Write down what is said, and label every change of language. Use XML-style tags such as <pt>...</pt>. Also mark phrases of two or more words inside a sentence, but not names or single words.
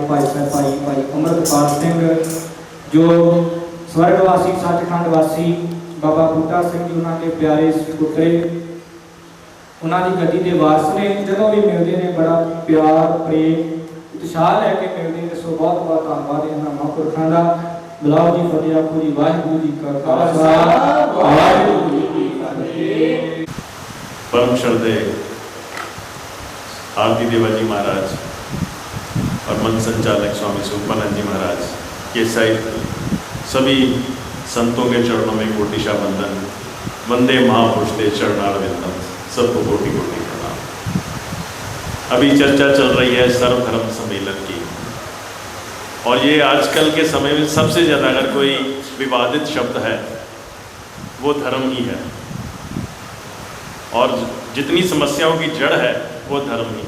<pa>ਭਾਈ ਅੰਮ੍ਰਿਤਪਾਲ ਸਿੰਘ ਜੋ ਸਵਰਗਵਾਸੀ ਸੱਚਖੰਡ ਵਾਸੀ ਬਾਬਾ ਬੂਟਾ ਸਿੰਘ ਜੀ, ਉਹਨਾਂ ਦੇ ਪਿਆਰੇ ਪੁੱਤਰੇ, ਉਹਨਾਂ ਦੀ ਗੱਦੀ ਦੇ ਵਾਰਸ ਨੇ। ਜਦੋਂ ਵੀ ਮਿਲਦੇ ਨੇ ਬੜਾ ਪਿਆਰ ਪ੍ਰੇਮ ਉਤਸ਼ਾਹ ਲੈ ਕੇ ਮਿਲਦੇ ਨੇ। ਸੋ ਬਹੁਤ ਧੰਨਵਾਦ ਇਹਨਾਂ ਮਹਾਂਪੁਰਖਾਂ ਦਾ। ਬੁਲਾਓ ਜੀ, ਫਤਿਹ ਆਖੋ ਜੀ। ਵਾਹਿਗੁਰੂ ਜੀ ਕਾ ਖਾਲਸਾ, ਵਾਹਿਗੁਰੂ ਜੀ ਕੀ ਫਤਿਹ।</pa> <hi>परम श्रद्धे आरती देवा जी महाराज और मंच संचालक स्वामी सुखपानंद जी महाराज के सहित सभी संतों के चरणों में कोटिशा वंदन।</hi> <sa>वंदे महापुरुष ते चरणारविंदम।</sa> <hi>सबको कोटि कोटि प्रणाम। अभी चर्चा चल रही है सर्वधर्म सम्मेलन की, और ये आजकल के समय में सबसे ज़्यादा अगर कोई विवादित शब्द है वो धर्म ही है, और जितनी समस्याओं की जड़ है वो धर्म ही है।</hi>